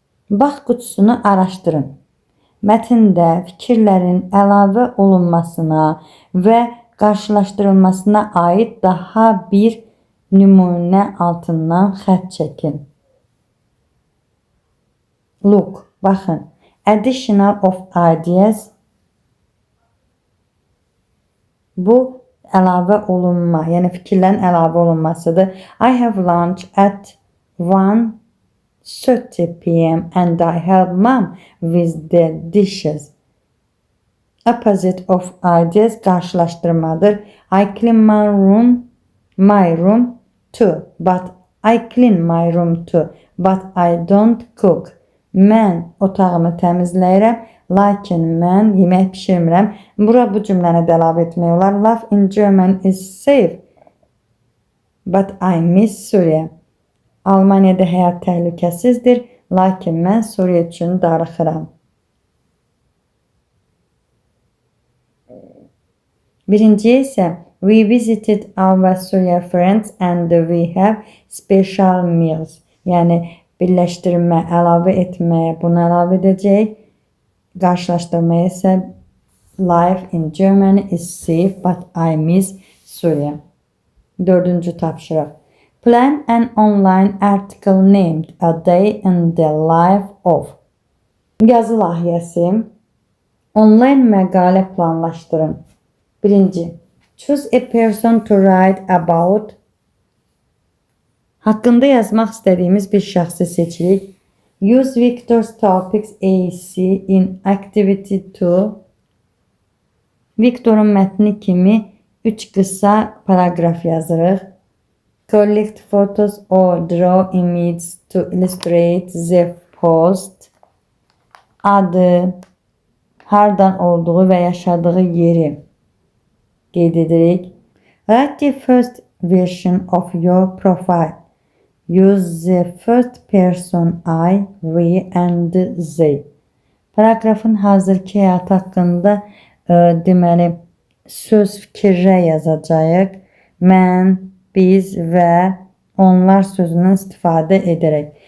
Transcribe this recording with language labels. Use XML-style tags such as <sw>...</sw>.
<az>Bax qutusunu araşdırın. Mətndə fikirlərin əlavə olunmasına və qarşılaşdırılmasına aid daha bir nümunə altından xətt çəkin.</az> <en>Look,</en> <az>baxın.</az> <en>Additional of ideas.</en> <az>Bu əlavə olunma, yəni fikirlərin əlavə olunmasıdır.</az> <en>I have lunch at 1:30 p.m. and I help mom with the dishes. Opposite of ideas</en> <az>qarşılaşdırmadır.</az> <en>I clean my room too, but I clean my room too, but I don't cook.</en> <az>Mən otağımı təmizləyirəm, lakin mən yemək pişirmirəm. Bura bu cümləni də əlavə etmək olar.</az> <en>Life in German is safe, but I miss Syria.</en> <az>Almaniyada həyat təhlükəsizdir, lakin mən Suriya üçün darıxıram. Birinciye isə</az> <en>we visited our Syria friends and we have special meals.</en> <az>Yəni birləşdirmə, əlavə etməyə bunu əlavə edəcək. Qarşılaşdırmaya isə</az> <en>life in Germany is safe but I miss Syria.</en> <az>Dördüncü tapşırıq.</az> <en>Plan an online article named A Day in the Life of.</en> <az>Yazı layihəsi. Online məqalə planlaşdırın. Birinci.</az> <en>Choose a person to write about.</en> <az>Haqqında yazmaq istədiyimiz bir şəxsi seçirik.</az> <en>Use Victor's topics AC in activity 2.</en> <az>Victor'un mətni kimi 3 qısa paragraf yazırıq.</az> <en>Collect photos or draw images to illustrate the post.</en> <az>Adı, hardan olduğu və yaşadığı yeri qeyd edirik.</az> <en>Write the first version of your profile. Use the first person I, we and they.</en> <az>Paragrafın hazırki həyat haqqında deməli söz fikirlə yazacağıq. Mən, biz və onlar sözündən istifadə edərək.</az>